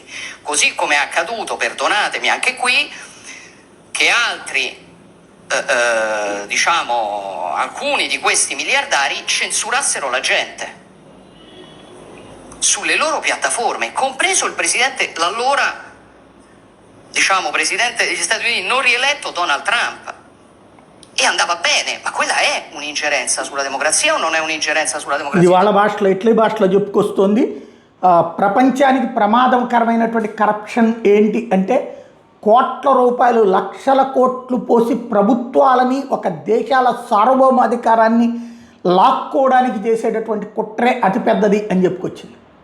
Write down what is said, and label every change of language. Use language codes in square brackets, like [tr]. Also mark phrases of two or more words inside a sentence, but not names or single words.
[it] Così come è accaduto, perdonatemi anche qui, che altri, diciamo, alcuni di questi miliardari censurassero la gente sulle loro piattaforme, compreso il presidente, l'allora diciamo presidente degli Stati Uniti non rieletto Donald Trump, e andava bene, ma quella è un'ingerenza sulla democrazia o non è un'ingerenza sulla democrazia? [te] ఇది వాళ్ళ భాషలో, ఇటలీ భాషలో చెప్పుకొస్తుంది. ప్రపంచానికి ప్రమాదకరమైనటువంటి కరప్షన్ ఏంటి అంటే కోట్ల రూపాయలు, లక్షల కోట్లు పోసి ప్రభుత్వాలని, ఒక దేశాల సార్వభౌమాధికారాన్ని లాక్కోవడానికి చేసేటటువంటి కుట్రే అతిపెద్దది అని చెప్పుకొచ్చింది.